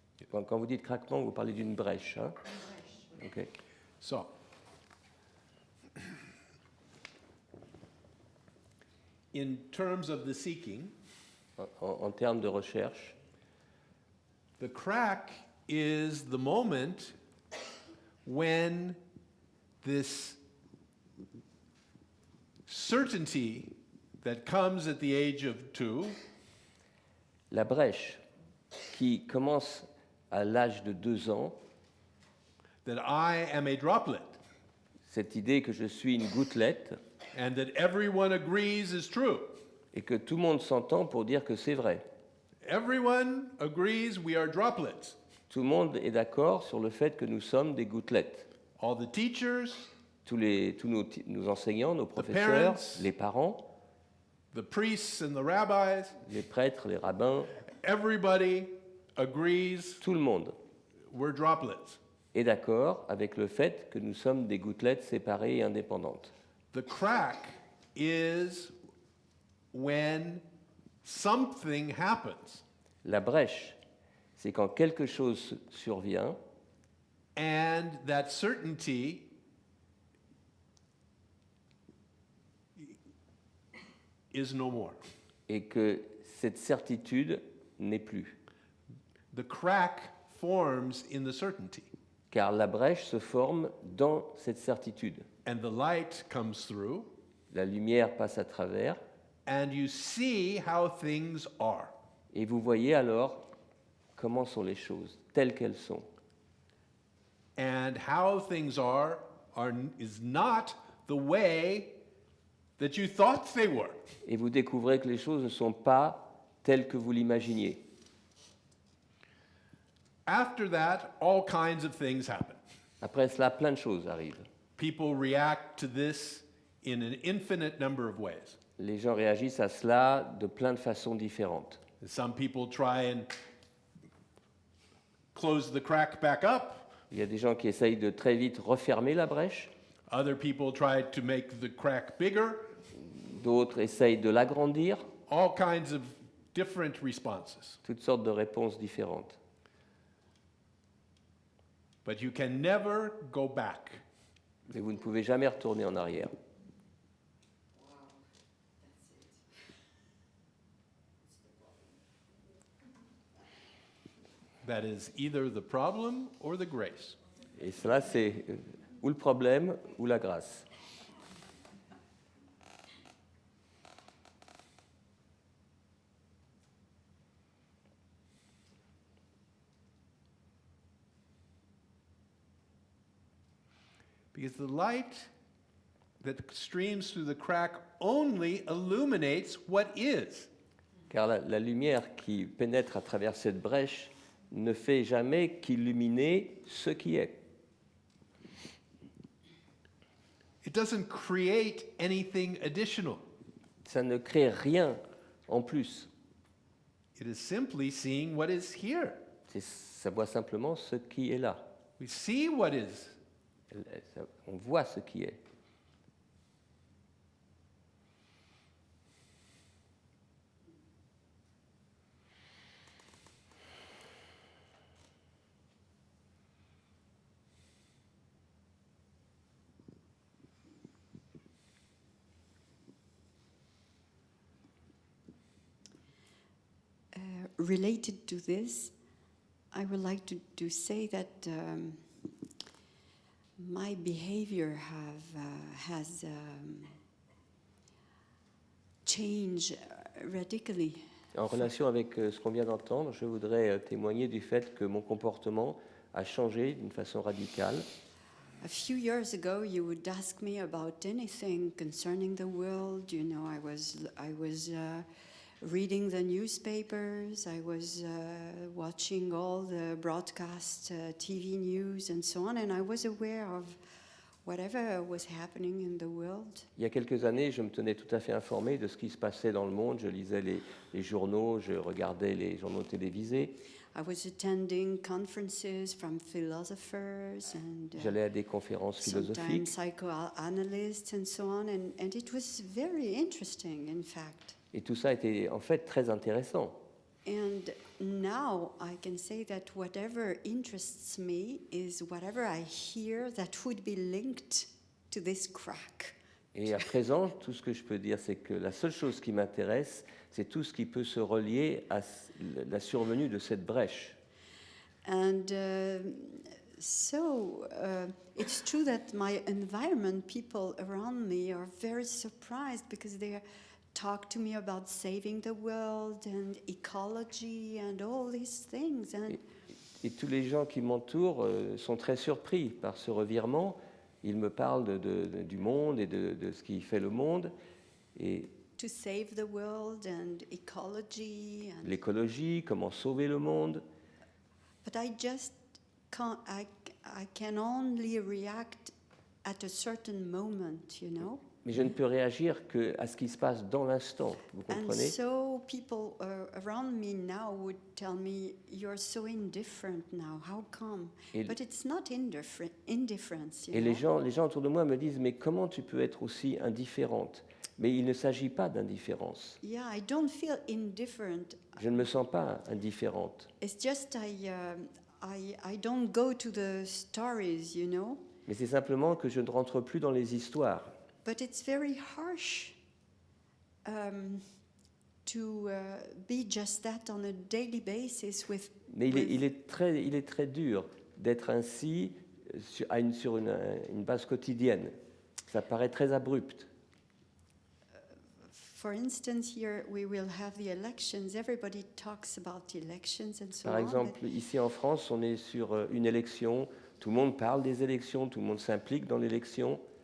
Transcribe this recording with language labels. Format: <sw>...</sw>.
<fr>Quand vous dites craquement, vous parlez d'une brèche. Hein? Okay.</fr> <en>So, in terms of the seeking,</en> <fr>En termes de recherche,</fr> <en>the crack is the moment when this certainty that comes at the age of 2</en> <fr>la brèche qui commence à l'âge de 2 ans,</fr> <en>that I am a droplet</en> <fr>cette idée que je suis une gouttelette</fr> <en>and that everyone agrees is true.</en> <fr>et que tout le monde s'entend pour dire que c'est vrai.</fr> <en>Everyone agrees we are droplets.</en> <fr>Tout le monde est d'accord sur le fait que nous sommes des gouttelettes.</fr> <en>All the teachers,</en> <fr>Tous nos enseignants, nos professeurs,</fr> <en>parents.</en> <fr>les parents,</fr> <en>the priests and the rabbis,</en> <fr>les prêtres, les rabbins,</fr> <en>everybody agrees</en> <fr>tout le monde</fr> <en>we're droplets.</en> <fr>est d'accord avec le fait que nous sommes des gouttelettes séparées et indépendantes.</fr> <en>The crack is when something happens</en> <fr>La brèche, c'est quand quelque chose survient</fr> <en>and that certainty is no more.</en> <fr>et que cette certitude n'est plus.</fr> <en>The crack forms in the certainty</en> <fr>Car la brèche se forme dans cette certitude.</fr> <en>and the light comes through</en> <fr>La lumière passe à travers</fr> <en>and you see how things are.</en> <fr>et vous voyez alors comment sont les choses, telles qu'elles sont.</fr> <en>And how things are is not the way that you thought they were.</en> <fr>Et vous découvrez que les choses ne sont pas telles que vous l'imaginiez.</fr> <en>After that, all kinds of things happen.</en> <fr>Après cela, plein de choses arrivent.</fr> <en>People react to this in an infinite number of ways.</en> <fr>Les gens réagissent à cela de plein de façons différentes.</fr> <en>And some people try and close the crack back up.</en> <fr>Il y a des gens qui essayent de très vite refermer la brèche,</fr> <en>Other people try to make the crack bigger.</en> <fr>d'autres essayent de l'agrandir,</fr> <en>All kinds of different responses.</en> <fr>toutes sortes de réponses différentes.</fr> <en>But you can never go back.</en> <fr>Mais vous ne pouvez jamais retourner en arrière.</fr> <en>That is either the problem or the grace.</en> <fr>Et cela, c'est ou le problème ou la grâce.</fr> <en>Because the light that streams through the crack only illuminates what is.</en> <fr>Car la lumière qui pénètre à travers cette brèche ne fait jamais qu'illuminer ce qui est.</fr> <en>It doesn't create anything additional.</en> <fr>Ça ne crée rien en plus.</fr> <en>It is simply seeing what is here.</en> <fr>Ça voit simplement ce qui est là.</fr> <en>We see what is.</en> <fr>On voit ce qui est.</fr> <en>Related to this, I would like to say that my behavior has changed radically.</en> <fr>En relation avec ce qu'on vient d'entendre, je voudrais témoigner du fait que mon comportement a changé d'une façon radicale.</fr> <en>A few years ago, you would ask me about anything concerning the world. You know, I was reading the newspapers. I was watching all the broadcast TV news and so on, and I was aware of whatever was happening in the world.</en> <fr>Il y a quelques années, je me tenais tout à fait informé de ce qui se passait dans le monde. Je lisais les journaux, je regardais les journaux télévisés.</fr> <en>I was attending conferences from philosophers and</en> <fr>J'allais à des conférences</fr> <en>sometimes</en> <fr>philosophiques.</fr> <en>psychoanalysts and so on, and it was very interesting, in fact.</en> <fr>Et tout ça était en fait très intéressant.</fr> <en>And now I can say that whatever interests me is whatever I hear that would be linked to this crack.</en> <fr>Et à présent, tout ce que je peux dire, c'est que la seule chose qui m'intéresse, c'est tout ce qui peut se relier à la survenue de cette brèche.</fr> <en>And so it's true that my environment, people around me are very surprised because they talk to me about saving the world and ecology and all these things. And</en> <fr>Et tous les gens qui m'entourent sont très surpris par ce revirement. Ils me parlent du monde et de ce qui fait le monde, et</fr> <en>to save the world and ecology. And</en> <fr>l'écologie, comment sauver le monde.</fr> <en>but I just can't. I can only react at a certain moment, you know.</en> <fr>Mais je ne peux réagir qu'à ce qui se passe dans l'instant, vous</fr> <en>And</en> <fr>comprenez?</fr> <en>so people around me now would tell me, "You're so indifferent now. How come?"</en> <fr>Et-</fr> <en>But it's not indifference. You</en> <fr>Et</fr> <en>know?</en> <fr>les gens autour de moi me disent, mais comment tu peux être aussi indifférente? Mais il ne s'agit pas d'indifférence.</fr> <en>Yeah, I don't feel indifferent.</en> <fr>Je ne me sens pas indifférente.</fr> <en>It's just I don't go to the stories, you know.</en> <fr>Mais c'est simplement que je ne rentre plus dans les histoires.</fr> <en>But it's very harsh to be just that on a daily basis with.</en> <fr>Mais il est très dur d'être ainsi sur une base quotidienne. Ça paraît très abrupt.</fr> <en>For instance, here we will have the elections. Everybody talks about elections and so</en> <fr>Par</fr> <en>on.</en> <fr>exemple, ici en France, on est sur une élection. Tout le monde parle des élections, tout le monde s'implique dans l'élection.</fr>